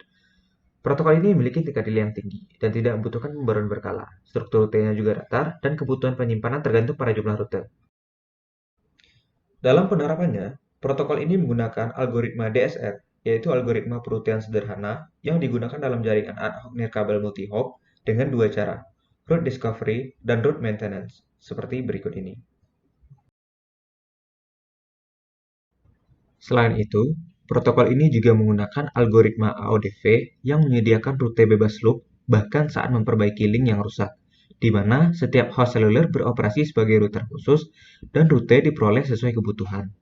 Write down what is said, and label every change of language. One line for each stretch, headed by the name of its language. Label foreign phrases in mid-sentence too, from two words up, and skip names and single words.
Indonesian: Protokol ini memiliki tingkat delay yang tinggi dan tidak membutuhkan pembaruan berkala. Struktur rutenya juga datar dan kebutuhan penyimpanan tergantung pada jumlah rute. Dalam penerapannya, protokol ini menggunakan algoritma DSR, yaitu algoritma perutian sederhana yang digunakan dalam jaringan
Latin: ad hoc
Indonesian: nirkabel multi-hop dengan dua cara,
English: route discovery
Indonesian: dan
English: route maintenance,
Indonesian: seperti berikut ini. Selain itu, protokol ini juga menggunakan algoritma AODV yang menyediakan rute bebas loop bahkan saat memperbaiki link yang rusak, di mana setiap host seluler beroperasi sebagai router khusus dan rute diperoleh sesuai kebutuhan.